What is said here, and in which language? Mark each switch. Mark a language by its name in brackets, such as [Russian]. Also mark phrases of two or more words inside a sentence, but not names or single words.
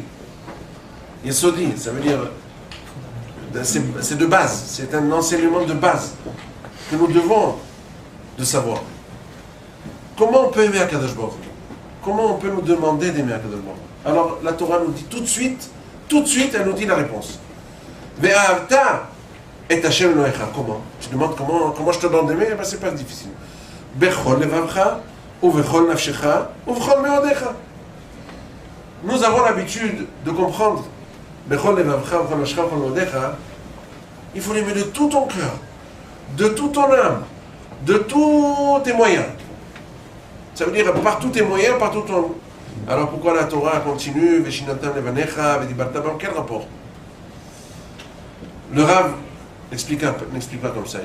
[French] Yesodi, ça veut dire, c'est de base, c'est un enseignement de base que nous devons de savoir. Comment on peut aimer Akadosh Baruch Hu? Comment on peut nous demander d'aimer Akadosh Baruch Hu? Alors la Torah nous dit tout de suite, elle nous dit la réponse. [Hebrew] Ve'ahavta et Hashem Elohecha. [French] Comment? Tu demandes comment je te demande d'aimer? Ben, c'est pas difficile. [Hebrew] Bechol levavcha, ou vechol nafshecha, ou vechol meodecha. [French] Nous avons l'habitude de comprendre [Hebrew] Bechol levavcha, ou vechol nafshecha, ou vechol meodecha. [French] Il faut l'aimer de tout ton cœur, de toute ton âme, de tous tes moyens. Ça veut dire par tous tes moyens, par tout ton... Alors pourquoi la Torah continue [Hebrew] Veshinatam levanecha, vedibartabam? [French] Quel rapport? Le Rav n'explique pas comme ça.